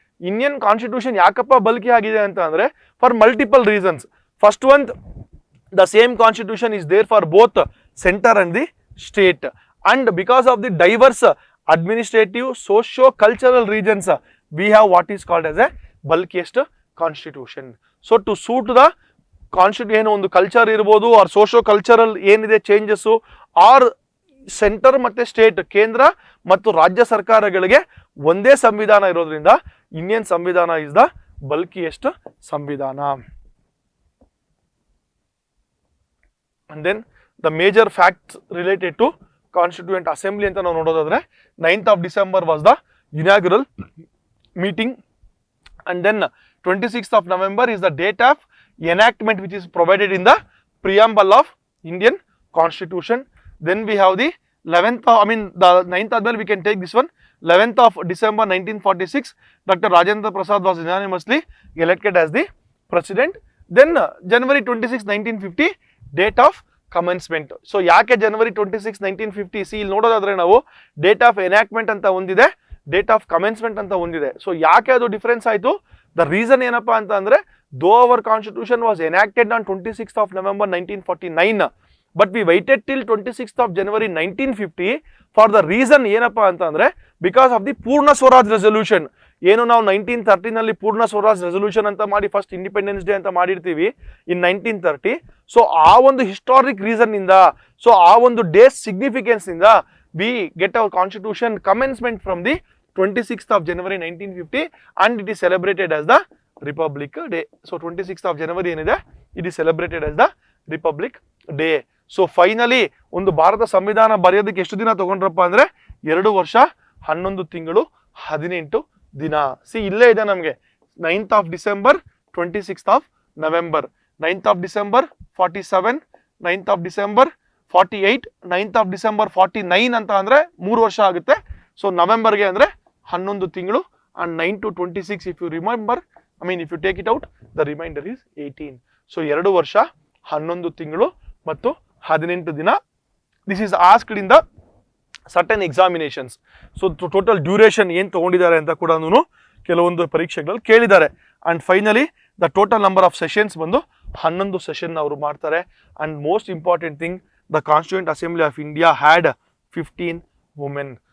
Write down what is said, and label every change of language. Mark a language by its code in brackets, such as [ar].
[en] Indian constitution [kn] ಯಾಕಪ್ಪ [en] bulky [kn] ಆಗಿದೆ ಅಂತ ಅಂದ್ರೆ, [en] for multiple reasons. First one, the same constitution is there for both center and the state, and because of the diverse administrative, socio-cultural regions, we have what is called as a bulkiest constitution. So to suit the constitution, [kn] ಒಂದು culture ಇರ್ಬೋದು R ಸೋಶೋ cultural ಏನಿದೆ changes, R centre ಮತ್ತೆ state, ಕೇಂದ್ರ ಮತ್ತು ರಾಜ್ಯ ಸರ್ಕಾರಗಳಿಗೆ ಒಂದೇ ಸಂವಿಧಾನ ಇರೋದ್ರಿಂದ ಇಂಡಿಯನ್ ಸಂವಿಧಾನ [en] is the bulkiest [kn] ಸಂವಿಧಾನ. [en] And then the major facts related to constituent assembly [kn] ಅಂತ ನಾವು ನೋಡೋದಾದ್ರೆ [en] 9th of December was the inaugural meeting, and then 26th of November is the date of enactment which is provided in the preamble of Indian Constitution. Then we have the 11th, the 9th as well, we can take this one. 11th of December 1946, Dr. Rajendra Prasad was unanimously elected as the president. Then January 26, 1950, date of commencement. [kn] So ಯಾಕೆ January 26, 1950? C ಇಲ್ಲಿ ನೋಡೋದಾದ್ರೆ ನಾವು date of enactment ಅಂತ ಒಂದಿದೆ, date of commencement ಅಂತ ಒಂದಿದೆ. So ಯಾಕೆ ಅದು ಡಿಫರೆನ್ಸ್ ಆಯಿತು? [en] the reason [kn] ಏನಪ್ಪಾ ಅಂತ ಅಂದ್ರೆ, [en] Though our constitution was enacted on 26th of November 1949, but we waited till 26th of January 1950 for the reason ಏನಪ್ಪಾ ಅಂತ ಅಂದ್ರೆ, because of the Purna Swaraj resolution. [kn] ಏನು ನಾವು 1930 ಪೂರ್ಣ ಸ್ವರಾಜ್ ರೆಸೊಲ್ಯೂಷನ್ ಅಂತ ಮಾಡಿ ಫಸ್ಟ್ ಇಂಡಿಪೆಂಡೆನ್ಸ್ ಡೇ ಅಂತ ಮಾಡಿರ್ತೀವಿ ಇನ್ 1930. ಸೊ ಆ ಒಂದು ಹಿಸ್ಟಾರಿಕ್ ರೀಸನ್ ಇಂದ, [en] So ಆ ಒಂದು day significance ಇಂದ we get our constitution commencement from the 26th of January 1950 and it is celebrated as the Republic Day. So 26th of January [kn] ಏನಿದೆ, [en] it is celebrated as the Republic Day. [kn] So finally ಒಂದು ಭಾರತ ಸಂವಿಧಾನ ಬರೆಯೋದಕ್ಕೆ ಎಷ್ಟು ದಿನ ತಗೊಂಡ್ರಪ್ಪ ಅಂದ್ರೆ 2 ವರ್ಷ 11 ತಿಂಗಳು 18 ದಿನ. ಸಿ ಇಲ್ಲೇ ಇದೆ ನಮಗೆ 9th of December, 26th of November, 9th of December 47, 9th of December 48, 9th of December 49 ಅಂತ ಅಂದ್ರೆ 3 ವರ್ಷ ಆಗುತ್ತೆ. ಸೊ ನವೆಂಬರ್ಗೆ ಅಂದ್ರೆ 11 ತಿಂಗಳು [en] and 9 to 26 if you remember, if you take it out, the remainder is 18. [kn] So 2 ವರ್ಷ 11 ತಿಂಗಳು ಮತ್ತು 18 ದಿನ. [en] This is asked in the certain examinations. [kn] So total duration ಏನು ತಗೊಂಡಿದ್ದಾರೆ ಅಂತ ಕೂಡ ಕೆಲವೊಂದು ಪರೀಕ್ಷೆಗಳಲ್ಲಿ ಕೇಳಿದ್ದಾರೆ. [en] and finally the total number of sessions [kn] ಬಂದು 11 ಸೆಷನ್ ಅವರು ಮಾಡ್ತಾರೆ. [en] And most important thing, the constituent assembly of India had 15 women.